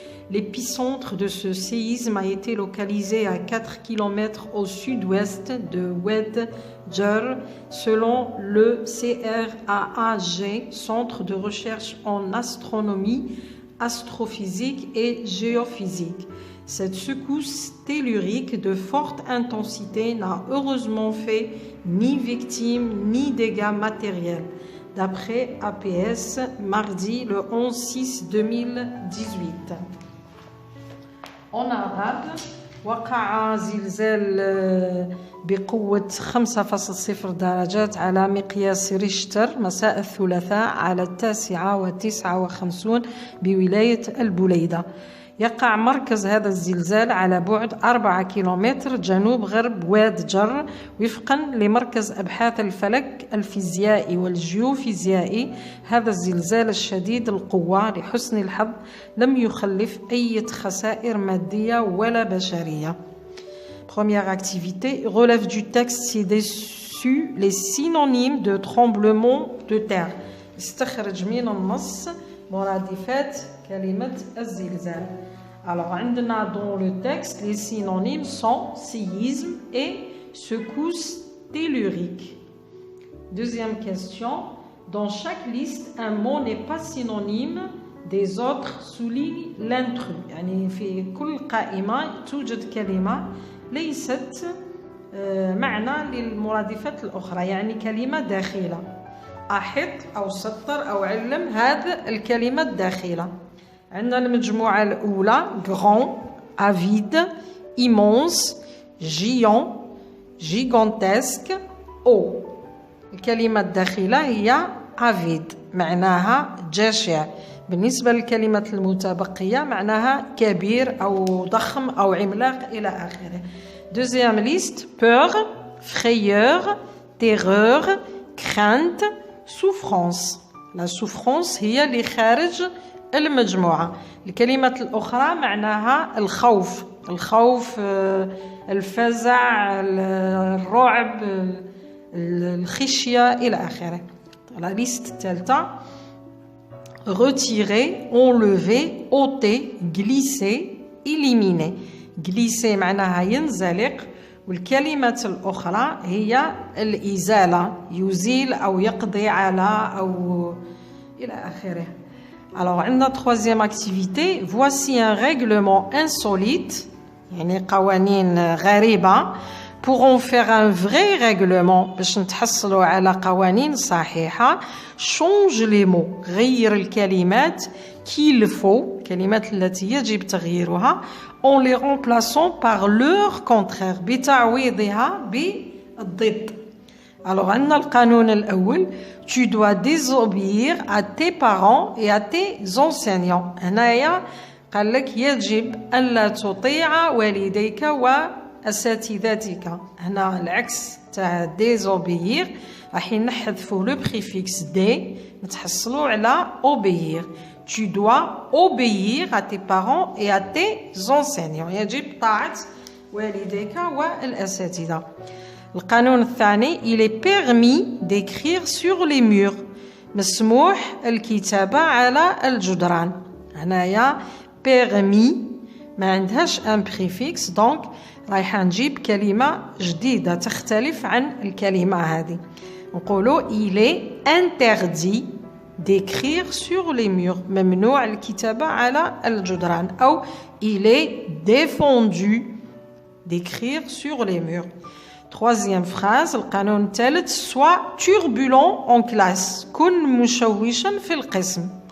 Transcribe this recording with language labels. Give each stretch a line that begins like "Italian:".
French: L'épicentre de ce séisme a été localisé à 4 km au sud-ouest de Oued Djer, selon le CRAAG, Centre de recherche en astronomie, astrophysique et géophysique. Cette secousse tellurique de forte intensité n'a heureusement fait ni victimes ni dégâts matériels, d'après APS, mardi le 11/6/2018. En arabe,
Arabic: وقع زلزال بقوة 5.0 درجات على مقياس ريشتر مساء الثلاثاء على 9:59 بولاية البليدة. يقع مركز هذا الزلزال على بعد 4 كيلومتر جنوب غرب واد جر وفقا لمركز أبحاث الفلك الفيزيائي والجيوفيزيائي. هذا الزلزال الشديد القوة لحسن الحظ لم يخلف أي خسائر مادية ولا بشرية.
French: Première activité, relève du texte ci-dessus les synonymes de tremblement de terre.
Arabic: استخرج من النص مرادفات كلمة الزلزال.
French: Alors, dans le texte, les synonymes sont séisme et secousse tellurique. Deuxième question, dans chaque liste, un mot n'est pas synonyme des autres, souligne l'intrus.
Arabic: يعني في كل قائمة توجد كلمة ليست معنى للمرادفات الأخرى، يعني كلمة داخلة. أحط أو سطر أو علم هذا الكلمة الداخلة. عندنا المجموعة الأولى
French: grand, avide, immense, géant, gigantesque, haut.
Arabic: الكلمة الداخلة هي avide معناها جشع. بالنسبة للكلمة المتبقية معناها كبير أو ضخم أو عملاق إلى آخره.
French: Deuxième liste, peur, frayeur, terreur, crainte, souffrance. La souffrance
Arabic: هي اللي خارج المجموعة. الكلمة الأخرى معناها الخوف، الخوف، الفزع، الرعب، الخشية إلى آخره.
French: La liste
Arabic: الثالثة
French: retirer, enlever, ôter, glisser, éliminer.
Arabic: glisser معناها ينزلق، والكلمة الأخرى هي الإزالة، يزيل أو يقضي على أو إلى آخره.
French: Alors, عندنا troisième activité, voici un règlement insolite,
Arabic: يعني قوانين غريبة.
French: Pour en faire un vrai règlement
Arabic: باش نتحصلوا على قوانين صحيحة،
French: change les mots،
Arabic: غير الكلمات
French: qu'il faut،
Arabic: الكلمات التي يجب تغييرها،
French: en les remplaçant par leur contraire،
Arabic: بتعويضها بالضد.
French: Alors,
Arabic: عندنا القانون الأول،
French: tu dois désobéir à tes parents et à tes enseignants.
Arabic: هنايا قال لك يجب ألا تطيع والديك وأساتذتك. هنا العكس تاع désobéir، راح نحذفوا
French: le préfixe des،
Arabic: نتحصلوا على obéir.
French: Tu dois obéir à tes parents et à tes enseignants.
Arabic: يجب طاعة والديك والأساتذة. القانون الثاني،
French: il est permis d'écrire sur les murs،
Arabic: مسموح الكتابة على الجدران. هنايا permis ما عندهاش
French: un préfixe،
Arabic: دونك رايحة نجيب كلمة جديدة تختلف عن الكلمة هذه. نقولوا
French: il est interdit d'écrire sur les murs،
Arabic: ممنوع الكتابة على الجدران،
French: أو il est défendu d'écrire sur les murs. Troisième phrase,
Arabic: القانون الثالث،
French: soit turbulent en classe،
Arabic: كن مشوشا في القسم.